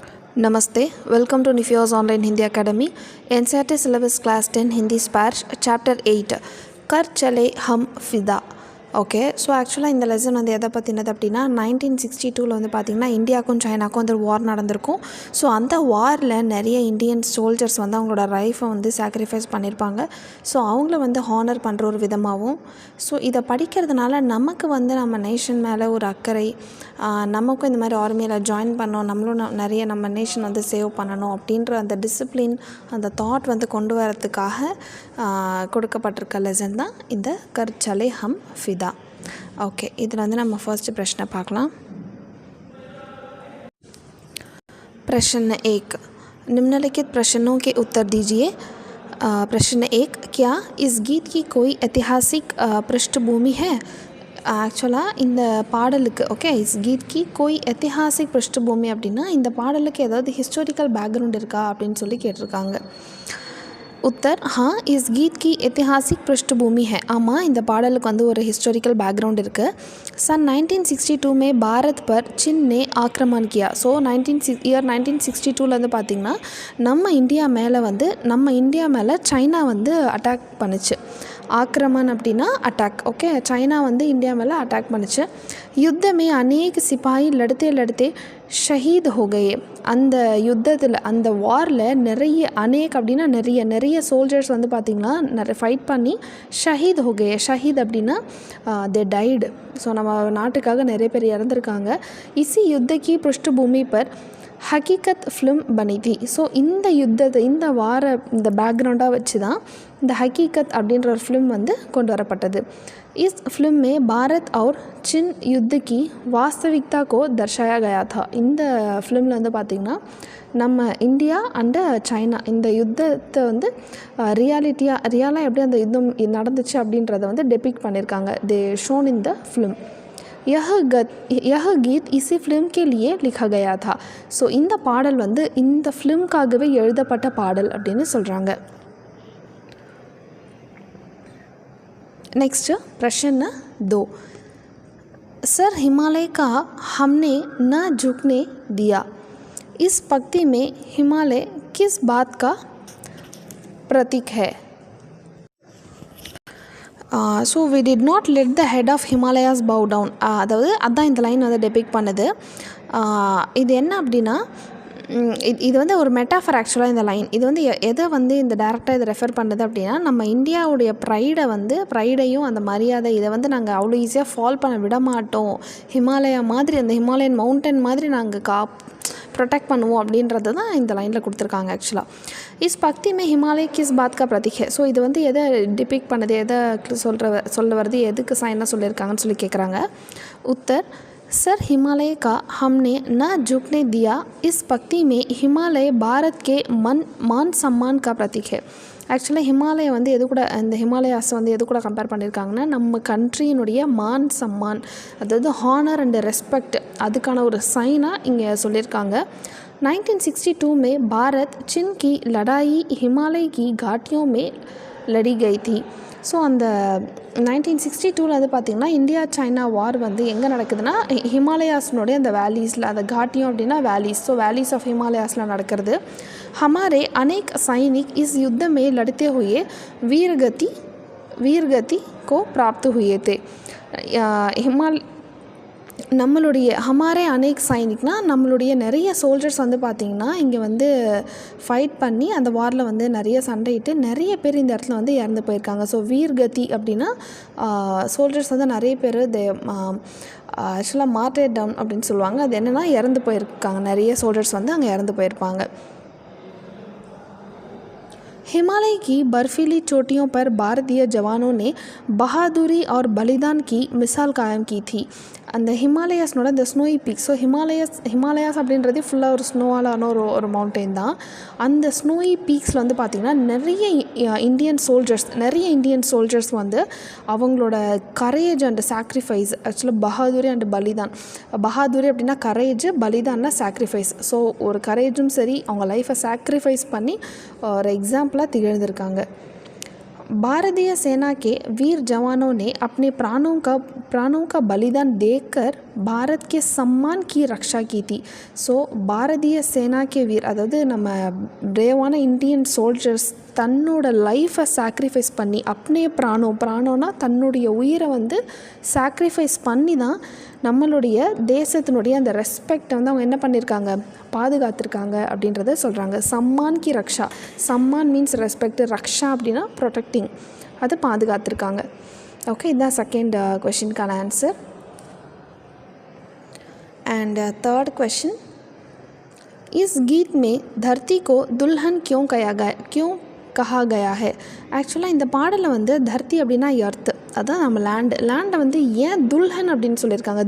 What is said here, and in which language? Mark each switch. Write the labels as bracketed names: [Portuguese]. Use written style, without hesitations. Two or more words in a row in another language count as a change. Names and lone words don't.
[English] Namaste, welcome to Nifyos Online Hindi Academy, NCERT Syllabus Class 10 Hindi Spanish Chapter 8 कर चले हम फिदा. okay, so [Tamil] ஆக்சுவலாக இந்த லெசன் வந்து எதை பற்றினது அப்படின்னா 1962 வந்து பார்த்திங்கன்னா இந்தியாவுக்கும் சைனாக்கும் வந்து வார் நடந்திருக்கும். ஸோ அந்த வாரில் நிறைய [English] Indian soldiers [Tamil] வந்து அவங்களோட லைஃப்பை வந்து சாக்ரிஃபைஸ் பண்ணியிருப்பாங்க. ஸோ அவங்கள வந்து ஹானர் பண்ணுற ஒரு விதமாகவும், ஸோ இதை படிக்கிறதுனால நமக்கு வந்து நம்ம நேஷன் மேலே ஒரு அக்கறை, நமக்கும் இந்த மாதிரி ஆர்மியில் ஜாயின் பண்ணோம், நம்மளும் நிறைய நம்ம நேஷன் வந்து சேவ் பண்ணணும் அப்படின்ற அந்த டிசிப்ளின், அந்த தாட் வந்து கொண்டு வரத்துக்காக கொடுக்கப்பட்டிருக்க லெசன் தான் இந்த கர் சலே ஹம் ஃபிதா. ओके, इधर வந்து நம்ம फर्स्ट प्रश्न பார்க்கலாம். [Hindi] प्रश्न 1, निम्नलिखित प्रश्नों के उत्तर दीजिए. प्रश्न 1, क्या इस गीत की कोई ऐतिहासिक पृष्ठभूमि है? [Tamil] ஆக்சுவலாக இந்த பாடலுக்கு [Hindi] इस गीत की कोई ऐतिहासिक पृष्ठभूमि [Tamil] அப்படின்னா இந்த பாடலுக்கு ஏதாவது [English] historical background [Tamil] இருக்கா அப்படின்னு சொல்லி கேட்டிருக்காங்க. [Hindi] उत्तर, हाँ, इस गीत की ऐतिहासिक पृष्ठभूमि है. [Tamil] ஆமாம், இந்த பாடலுக்கு வந்து ஒரு [English] historical background [Tamil] இருக்குது. [Hindi] सन 1962 में भारत पर चीन ने आक्रमण किया. [Tamil] ஸோ 1962 வந்து பார்த்திங்கன்னா நம்ம இந்தியா மேலே சைனா வந்து அட்டாக் பண்ணுச்சு. आक्रमण அப்படின்னா அட்டாக். ஓகே, சைனா வந்து இந்தியா மேலே அட்டாக் பண்ணுச்சு. [Hindi] युद्ध में अनेक सिपाही लड़ते लड़ते शहीद हो गए. [Tamil] அந்த யுத்தத்தில், அந்த வாரில் நிறைய அப்படின்னா நிறைய சோல்ஜர்ஸ் வந்து பார்த்திங்கன்னா நிறைய ஃபைட் பண்ணி [Hindi] शहीद हो गए. [Tamil] ஷஹீத் அப்படின்னா [English] they died. [Tamil] ஸோ நம்ம நாட்டுக்காக நிறைய பேர் இறந்துருக்காங்க. [Hindi] इसी युद्ध की पृष्ठभूमि पर हक़ीक़त फ़िल्म बनी थी. [Tamil] ஸோ இந்த வார இந்த பேக்ரவுண்டாக வச்சு தான் இந்த ஹக்கீகத் அப்படின்ற ஒரு ஃபிலிம் வந்து கொண்டு வரப்பட்டது. [Hindi] इस फिल्म में भारत और चीन युद्ध की वास्तविकता को दर्शाया गया था. [Tamil] இந்த ஃபிலிமில் வந்து பார்த்திங்கன்னா நம்ம இந்தியா அண்டு சைனா இந்த யுத்தத்தை வந்து ரியாலாக எப்படி அந்த யுத்தம் நடந்துச்சு அப்படின்றத வந்து டெபிக்ட் பண்ணியிருக்காங்க. [English] They shown in the film. [Hindi] यह गीत इसी फिल्म के लिए लिखा गया था. [Tamil] ஸோ இந்த பாடல் வந்து இந்த ஃபிலிம்காகவே எழுதப்பட்ட பாடல் அப்படின்னு சொல்கிறாங்க. [Hindi] नेक्स्ट प्रश्न 2, सर हिमालय का हमने न झुकने दिया. इस पंक्ति में हिमालय किस बात का प्रतीक है? [English] So we did not let the head of Himalayas bow down. [Tamil] அதாவது அதான் இந்த லைன் வந்து டெபிக் பண்ணுது. இது என்ன அப்படின்னா, இது வந்து ஒரு மெட்டாஃபர். ஆக்சுவலாக இந்த லைன் இது வந்து எதை வந்து இந்த டேரக்டாக இதை ரெஃபர் பண்ணுது அப்படின்னா, நம்ம இந்தியாவுடைய ப்ரைடையும் அந்த மரியாதை இதை வந்து நாங்கள் அவ்வளோ ஈஸியாக ஃபால் பண்ண விட மாட்டோம். ஹிமாலயா மாதிரி, அந்த [English] Himalayan mountain [Tamil] மாதிரி நாங்கள் ப்ரொடெக்ட் பண்ணுவோம் அப்படின்றது தான் இந்த லைனில் கொடுத்துருக்காங்க. [Hindi] ஆக்சுவலாக इस पंक्ति में हिमालय किस बात का प्रतीक है. [Tamil] ஸோ இது வந்து எதை டிபிக் பண்ணுது, எதை சொல்ல வருது, எதுக்கு சைனாக சொல்லியிருக்காங்கன்னு சொல்லி கேட்குறாங்க. [Hindi] உத்தர், सर हिमालय का हमने न झुकने दिया. इस पंक्ति में हिमालय भारत के मान सम्मान का प्रतीक है. [Tamil] ஆக்சுவலாக ஹிமாலய வந்து எது கூட, இந்த ஹிமாலயாஸ் வந்து எது கூட கம்பேர் பண்ணியிருக்காங்கன்னா, நம்ம கண்ட்ரியினுடைய [Hindi] मान सम्मान, [Tamil] அதாவது [English] honour and respect, [Tamil] அதுக்கான ஒரு சைனாக இங்கே சொல்லியிருக்காங்க. [Hindi] 1962 में भारत चीन की लड़ाई हिमालय की घाटियों में लड़ी गई थी. [Tamil] ஸோ அந்த 1962 வந்து பார்த்திங்கன்னா இந்தியா சைனா வார் வந்து எங்கே நடக்குதுன்னா, ஹிமாலயாஸ்னுடைய அந்த வேலிஸில், அந்த घाटियों அப்படின்னா வேலிஸ், ஸோ [English] valleys of Himalayas [Tamil] நடக்கிறது. [Hindi] हमारे अनेक सैनिक इस युद्ध में लड़ते हुए वीरगति को प्राप्त हुए थे. [Tamil] நம்மளுடைய [Hindi] हमारे अनेक [Tamil] சைனிக்னா நம்மளுடைய நிறைய சோல்ஜர்ஸ் வந்து பார்த்திங்கன்னா இங்கே வந்து ஃபைட் பண்ணி அந்த வாரில் வந்து நிறைய சண்டையிட்டு நிறைய பேர் இந்த இடத்துல வந்து இறந்து போயிருக்காங்க. ஸோ வீர்கதி அப்படின்னா சோல்ஜர்ஸ் வந்து நிறைய பேர் ஆக்சுவலாக [English] martyr down [Tamil] அப்படின்னு சொல்லுவாங்க. அது என்னென்னா இறந்து போயிருக்காங்க, நிறைய சோல்ஜர்ஸ் வந்து அங்கே இறந்து போயிருப்பாங்க. [Hindi] हिमालय की बर्फीली चोटियों पर भारतीय जवानों ने बहादुरी और बलिदान की मिसाल कायम की थी. [Tamil] அந்த ஹிமாலயாஸ்னோட இந்த [English] snowy peaks, [Tamil] ஸோ ஹிமாலயாஸ் அப்படின்றது ஃபுல்லாக ஒரு ஸ்னோவாலான ஒரு மவுண்டெயின் தான். அந்த [English] snowy peaks [Tamil] வந்து பார்த்திங்கன்னா நிறைய [English] Indian soldiers [Tamil] வந்து அவங்களோட [English] courage and sacrifice, [Tamil] ஆக்சுவலாக பஹாதுரி அண்ட் பலிதான். பஹாதுரி அப்படின்னா கரேஜ், பலிதான்னா சாக்ரிஃபைஸ். ஸோ ஒரு கரேஜும் சரி, அவங்க லைஃப்பை சாக்ரிஃபைஸ் பண்ணி ஒரு எக்ஸாம்பிளாக திகழ்ந்திருக்காங்க. [Hindi] भारतीय सेना के वीर जवानों ने अपने प्राणों का बलिदान देकर भारत के सम्मान की रक्षा की थी. [Tamil] ஸோ [Hindi] भारतीय सेना के वीर, [Tamil] அதாவது நம்ம பிரேவான [English] Indian soldiers [Tamil] தன்னோட லைஃப்பை சாக்ரிஃபைஸ் பண்ணி அப்படியே பிராணோனா தன்னுடைய உயிரை வந்து சாக்ரிஃபைஸ் பண்ணி தான் நம்மளுடைய தேசத்தினுடைய அந்த ரெஸ்பெக்டை வந்து அவங்க என்ன பண்ணியிருக்காங்க, பாதுகாத்திருக்காங்க அப்படின்றத சொல்கிறாங்க. [Hindi] सम्मान की रक्षा, [Tamil] சம்மான் [English] means respect, [Tamil] ரக்ஷா அப்படின்னா ப்ரொடெக்டிங், அது பாதுகாத்திருக்காங்க. ஓகே, இதுதான் செகண்ட் கொஷினுக்கான ஆன்சர். [English] and third question, [Hindi] इस गीत में धरती को दुल्हन क्यों कहा गया है? [Tamil] ஆக்சுவலாக இந்த பாடலில் வந்து தர்த்தி அப்படின்னா எர்த்து, அதான் நம்ம லேண்டை வந்து ஏன் துல்ஹன் அப்படின்னு சொல்லியிருக்காங்க.